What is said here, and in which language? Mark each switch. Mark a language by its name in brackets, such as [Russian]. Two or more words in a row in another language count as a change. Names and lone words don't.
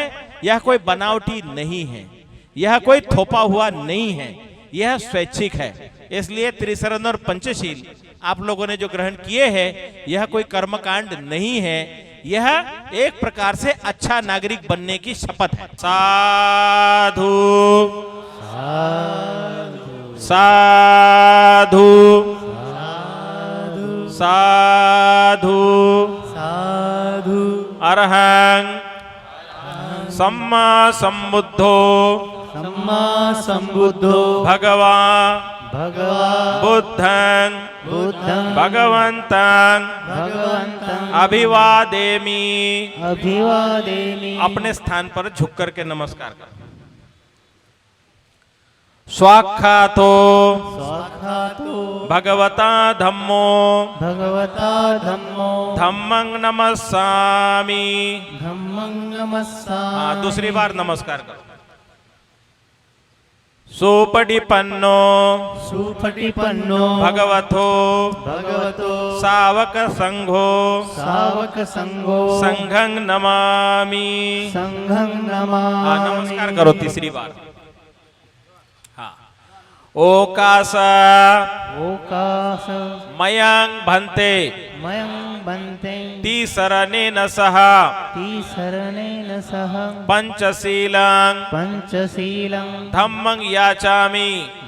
[Hindi] यह कोई बनावटी नहीं है, यह कोई थोपा हुआ नहीं है, यह स्वैच्छिक है। इसलिए त्रिशरण और पंचशील आप लोगों ने जो ग्रहण किए हैं यह कोई कर्मकांड नहीं है, यह एक प्रकार से अच्छा नागरिक बनने की शपथ है। [Pali] साधु साधु साधु साधु अरहं सम्मा संबुद्धो भगवान् बुद्धं भगवन्तं अभिवादेमि। [Hindi] अपने स्थान पर झुक करके नमस्कार कर। [Pali] स्वाख्यातो भगवता धम्मो धम्मं नमस्सामि। [Hindi] दूसरी बार नमस्कार करो। [Pali] सुपटिपन्नो भगवतो सावक संघो संघं नमामि। [Hindi] नमस्कार करो तीसरी बार। [Pali] ओकास मयं भन्ते तीसरणेन सह पंचशीलं धम्मं याचामि